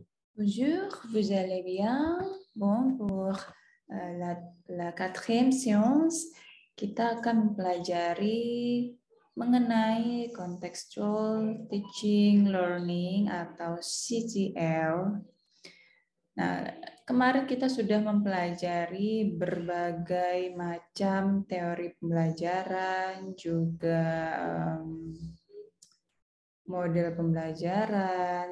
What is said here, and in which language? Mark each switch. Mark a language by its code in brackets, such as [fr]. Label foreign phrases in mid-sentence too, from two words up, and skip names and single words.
[fr] Bonjour, vous allez bien? Bon, pour la quatrième séance, [id] kita akan mempelajari mengenai [en] contextual teaching learning [id] atau CTL. Nah, kemarin kita sudah mempelajari berbagai macam teori pembelajaran, juga model pembelajaran.